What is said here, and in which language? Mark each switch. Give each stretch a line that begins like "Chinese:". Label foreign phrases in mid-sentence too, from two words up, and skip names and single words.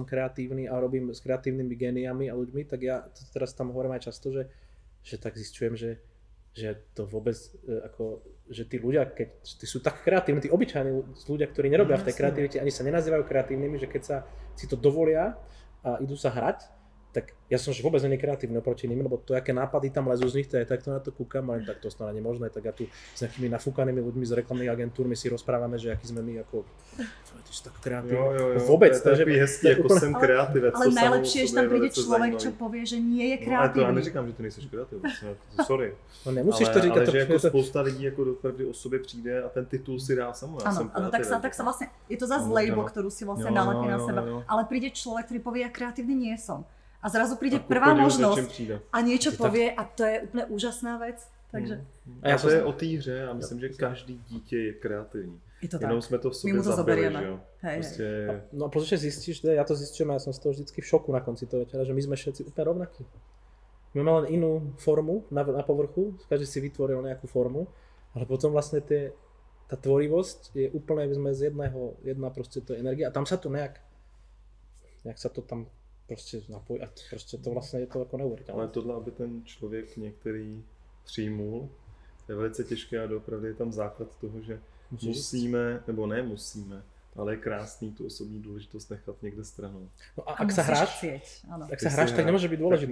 Slovak: som kreatívny a robím s kreatívnymi géniami a ľuďmi, tak ja teraz tam hovorím aj často, že tak zistujem, že to vôbec že tí ľudia, keď tí sú tak kreatívni, tí obyčajní ľudia, ktorí nerobia v tej kreativite, ani sa nenazývajú kreatívnymi, že keď sa si to dovolia a idú sa hrať, tak ja som že vôbec nie kreatívny oproti ním, lebo to, aké nápady tam lezú z nich, to je takto na to kúkam, ale tak to snad nie možné, tak ja tu s nejakými nafúkanými ľuďmi z reklamných agentúrmi si rozprávame, že aký sme my ako ty si tak kreatívny. Vôbec,
Czech: to je takový hezký, ako jsem kreatívec.
Slovak: Ale najlepšie, že tam príde človek, čo povie, že nie je kreatívny.
Czech: No, ale to ja neříkám, že ty nejseš kreatívny, sorry.
Slovak: No nemusíš to říkať.
Czech: Ale že jako spousta lidí jako dopravdy o sobě přijde a ten titul si dá samo.
Slovak: Áno, tak sa vlastne, je to zase label, ktorú si vlastne nalepí na seba. Ale príde človek, ktorý povie, ja kreatívny nie som. A zrazu príde prvá možnosť a niečo povie a to je úplne úžasná vec. Takže...
Czech: A to je o té hře a myslím, že každý dítě je kreativní. Je to jenom tak. jsme to v sobě zabili, že jo.
Slovak: Proste... No a potom zistíš, ja to zistím a ja som z toho vždycky v šoku na konci toho večera, že my sme všetci úplne rovnakí. My máme len inú formu na povrchu, každý si vytvoril nejakú formu, ale potom vlastne tie tá tvorivosť je úplne z jedna proste to je energia a tam sa to nejak sa to tam prostě napojí a
Czech: prostě to vlastně je to jako neuvěřitelné. Ale tohle, aby ten člověk některý přijmul, je velice těžké a opravdu je tam základ toho, že musíme, nebo ne musíme, ale je krásný tu osobní důležitost nechat někde stranou.
Slovak: No a ak sa hráš, tak
Czech: nemůže být důležitý.